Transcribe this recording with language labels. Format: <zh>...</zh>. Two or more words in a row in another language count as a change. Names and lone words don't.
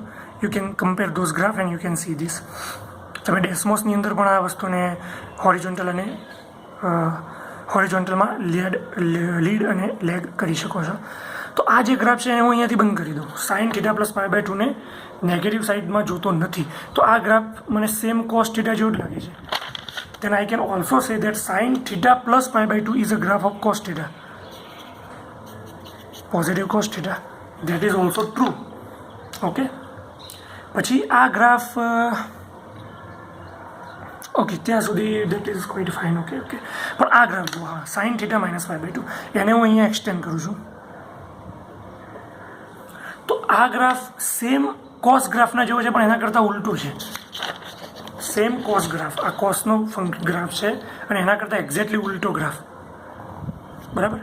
<en>you can compare those graph and you can see this.</en> <gu>તમે ડેસ્મોસની અંદર પણ આ વસ્તુને હોરિઝોન્ટલ અને હોરિઝોન્ટલમાં લીડ અને લેગ કરી શકો છો. તો આ જે ગ્રાફ છે એને હું અહીંયાથી બંધ કરી દઉં.</gu> <en>sine theta plus pi by 2</en> <gu>ને નેગેટિવ સાઇડમાં જોતો નથી, તો આ ગ્રાફ મને</gu> <en>same cos theta</en> <gu>જેવું જ લાગે છે.</gu> <en>then I can also say that sin theta plus pi by 2 is a graph of cos theta, positive cos theta. That is also true.</en> <gu>Okay, પછી આ ગ્રાફ ઓકે ત્યાં સુધી</gu> <en>that is quite fine.</en> <gu>ઓકે પણ આ ગ્રાફ જો હા</gu> <en>sin theta minus pi by 2</en> <gu>એને હું અહીંયા એક્સટેન્ડ કરું છું. તો આ ગ્રાફ</gu> <en>same cos</en> <gu>ગ્રાફના જેવો છે, પણ એના કરતાં ઉલટું છે.</gu> <en>same cos graph,</en> <gu>આ કોસનો ગ્રાફ છે અને એના કરતાં એક્ઝેક્ટલી ઉલટો ગ્રાફ, બરાબર.</gu>